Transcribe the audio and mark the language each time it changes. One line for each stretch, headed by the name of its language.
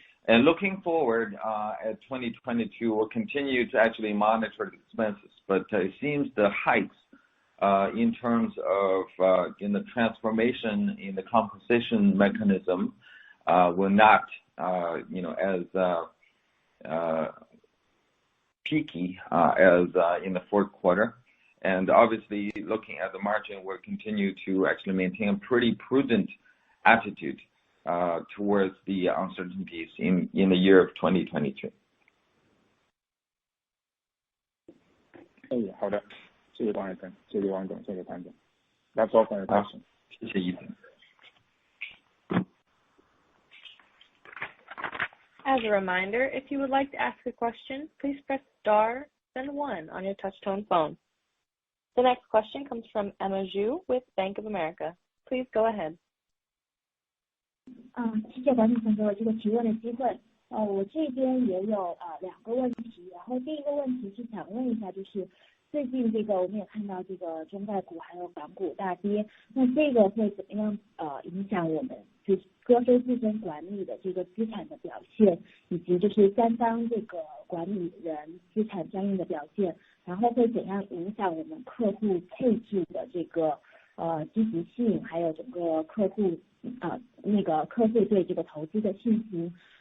English: And looking forward at 2022, we'll continue to actually monitor the expenses, but it seems the hikes in terms of in the transformation in the composition mechanism will not as peaky as in the fourth quarter. And obviously looking at the margin, we'll continue to actually maintain a pretty prudent attitude towards the uncertainties in the year of 2022.
Chinese: 好的，谢谢王海生，谢谢王总，谢谢潘总。
English: That's all for your question.
Chinese: 谢谢一晨。
English: As a reminder, if you would like to ask a question, please press star, then 1 on your touch-tone phone. The next question comes from Emma Zhu with Bank of America. Please go ahead.
Chinese: 谢谢管理层给我这个提问的机会。我这边也有2个问题，然后第一个问题是想问一下，就是最近这个我们也看到这个中概股还有港股大跌，那这个会怎么样影响我们就是歌飞自身管理的这个资产的表现，以及就是3方这个管理人资产相应的表现，然后会怎样影响我们客户配置的这个积极性，还有整个客户客户对这个投资的信心。